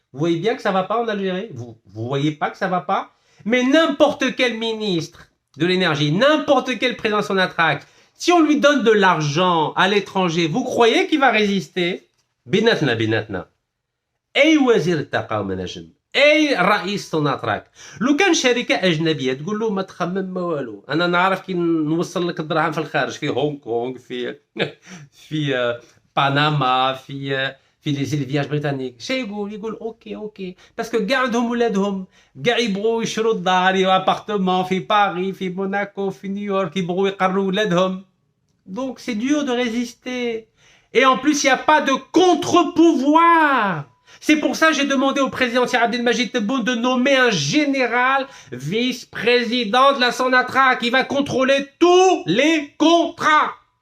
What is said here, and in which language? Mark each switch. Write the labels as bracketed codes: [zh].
[fr] Vous voyez bien que ça va pas en Algérie? Vous voyez pas que ça va pas? Mais n'importe quel ministre de l'énergie, n'importe quel président de Sonatrach, si on lui donne de l'argent à l'étranger, vous croyez qu'il va résister? [ar] بيناتنا اي وزير الطاقه وما نجم اي رئيس سوناتراك لو كان شركه اجنبيه تقول له ما تخمم ما والو انا نعرف كي نوصل لك الدراهم في الخارج في هونغ كونغ في بنما في [fr] في les élevages britanniques. [ar] شي يقول اوكي باسكو كاع عندهم ولادهم كاع يبغوا يشروا الدار ابارتمون في باريس في موناكو في نيويورك يبغوا يقروا ولادهم. [fr] Donc c'est dur de résister. Et en plus, il n'y a pas de contre-pouvoir. C'est pour ça que j'ai demandé au président Abdelmajid Tebboune de nommer un général vice-président de la Sonatrach qui va contrôler tous les contrats.